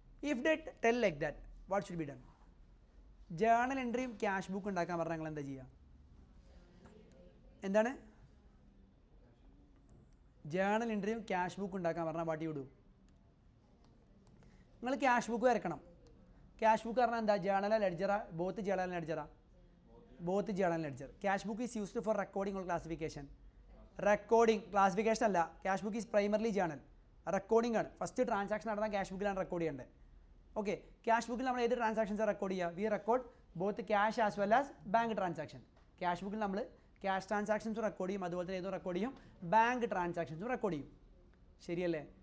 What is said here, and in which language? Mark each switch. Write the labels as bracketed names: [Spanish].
[English] If they tell like that, what should be done? [Malayalam] Journal എൻട്രിയും cash book ഉണ്ടാക്കാൻ പറഞ്ഞാൽ നിങ്ങൾ എന്താ ചെയ്യുക? എന്താണ്? ജേണൽ എൻട്രിയും ക്യാഷ് ബുക്ക് ഉണ്ടാക്കാൻ പറഞ്ഞാൽ [English] What you do? [Malayalam] നിങ്ങൾ ക്യാഷ് ബുക്ക് വരക്കണം. ക്യാഷ് ബുക്ക് പറഞ്ഞാൽ എന്താ? ജേണല ലെഡ്ജറാ? Both journal ലെഡ്ജറാ? [English] both journal and ledger. Cash book is used for recording or classification. Recording, classification അല്ല. Cash book is primarily journal. [Malayalam] Recording ആണ്. First transaction നടന്ന cash ബുക്കിലാണ് record ചെയ്യേണ്ടത്. Okay, cash ബുക്കിൽ നമ്മൾ ഏത് transactions record ചെയ്യുക? [English] We record both cash as well as bank transaction. [Malayalam] Cash ബുക്കിൽ നമ്മൾ ക്യാഷ് ട്രാൻസാക്ഷൻസും റെക്കോർഡ് ചെയ്യും, അതുപോലെ തന്നെ ഏതും റെക്കോർഡ് ചെയ്യും, ബാങ്ക് ട്രാൻസാക്ഷൻസും റെക്കോർഡ് ചെയ്യും. ശരിയല്ലേ?